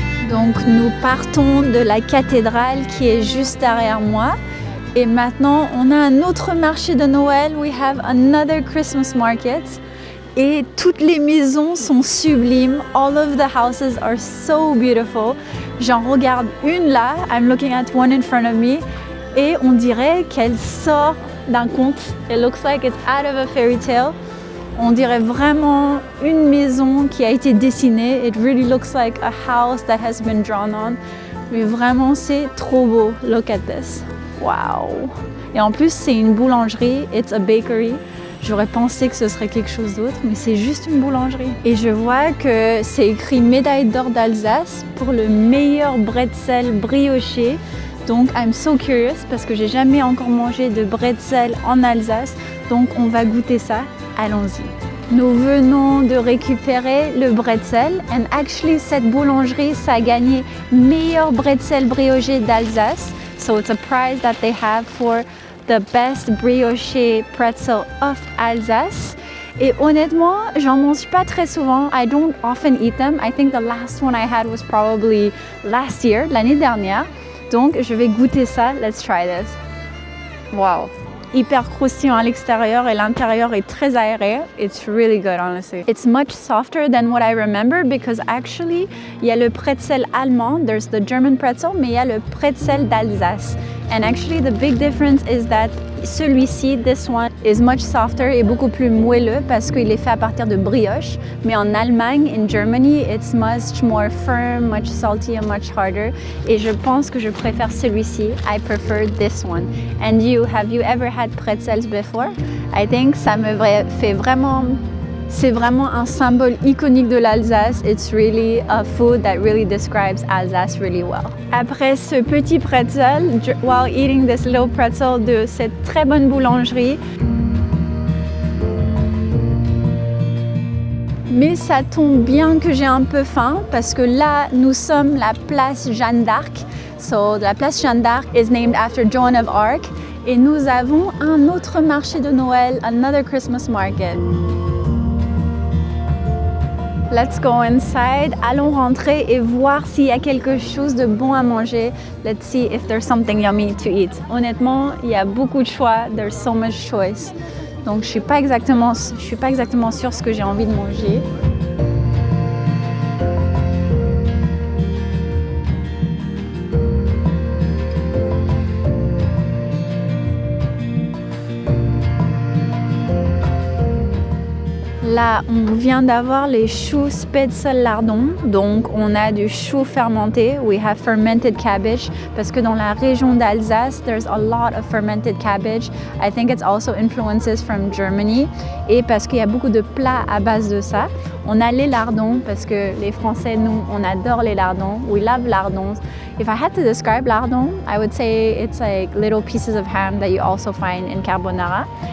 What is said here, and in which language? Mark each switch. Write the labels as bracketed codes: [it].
[fr] Donc nous partons de la cathédrale qui est juste derrière moi. Et maintenant, on a un autre marché de Noël. [en] We have another Christmas market. [fr] Et toutes les maisons sont sublimes. [en] All of the houses are so beautiful. [fr] J'en regarde une là. [en] I'm looking at one in front of me. [fr] Et on dirait qu'elle sort d'un conte. [en] It looks like it's out of a fairy tale. [fr] On dirait vraiment une maison qui a été dessinée. [en] It really looks like a house that has been drawn on. [fr] Mais vraiment, c'est trop beau. [en] Look at this. [fr] Wow! Et en plus, c'est une boulangerie. [en] It's a bakery. [fr] J'aurais pensé que ce serait quelque chose d'autre, mais c'est juste une boulangerie. Et je vois que c'est écrit médaille d'or d'Alsace pour le meilleur bretzel brioché. Donc, [en] I'm so curious [fr] parce que j'ai jamais encore mangé de bretzel en Alsace. Donc, on va goûter ça. Allons-y. Nous venons de récupérer le bretzel. [en] And actually, [fr] cette boulangerie, ça a gagné meilleur bretzel brioché d'Alsace. [en] So it's a prize that they have for the best brioché pretzel of Alsace. [fr] Et honnêtement, j'en mange pas très souvent. [en] I don't often eat them. I think the last one I had was probably last year, [fr] l'année dernière. Donc, je vais goûter ça. [en] Let's try this. [fr] Wow. Hyper croustillant à l'extérieur et l'intérieur est très aéré. [en] It's really good, honestly. It's much softer than what I remember because actually, [fr] il y a le pretzel allemand, [en] there's the German pretzel, [fr] mais il y a le pretzel d'Alsace. [en] And actually, the big difference is that [fr] celui-ci, [en] this one, is much softer [fr] et beaucoup plus moelleux parce qu'il est fait à partir de brioche. Mais en Allemagne, [en] in Germany, it's much more firm, much salty and much harder. [fr] Et je pense que je préfère celui-ci. [en] I prefer this one. And you, have you ever had pretzels before? I think [fr] ça me fait vraiment... C'est vraiment un symbole iconique de l'Alsace. [en] It's really a food that really describes Alsace really well. [fr] Après ce petit pretzel, [en] while eating this little pretzel [fr] de cette très bonne boulangerie, mais ça tombe bien que j'ai un peu faim parce que là, nous sommes la place Jeanne d'Arc. [en] So, la place Jeanne d'Arc is named after Joan of Arc. [fr] Et nous avons un autre marché de Noël, [en] another Christmas market. Let's go inside. [fr] Allons rentrer et voir s'il y a quelque chose de bon à manger. [en] Let's see if there's something yummy to eat. [fr] Honnêtement, il y a beaucoup de choix. [en] There's so much choice. [fr] Donc, je suis pas exactement sûre ce que j'ai envie de manger. Là, on vient d'avoir les choux Spätzle lardons. Donc, on a du chou fermenté. [en] We have fermented cabbage. [fr] Parce que dans la région d'Alsace, [en] there's a lot of fermented cabbage. I think it's also influences from Germany. [fr] Et parce qu'il y a beaucoup de plats à base de ça. On a les lardons parce que les Français, nous, on adore les lardons. [en] We love lardons. If I had to describe lardons, I would say it's like little pieces of ham that you also find in carbonara.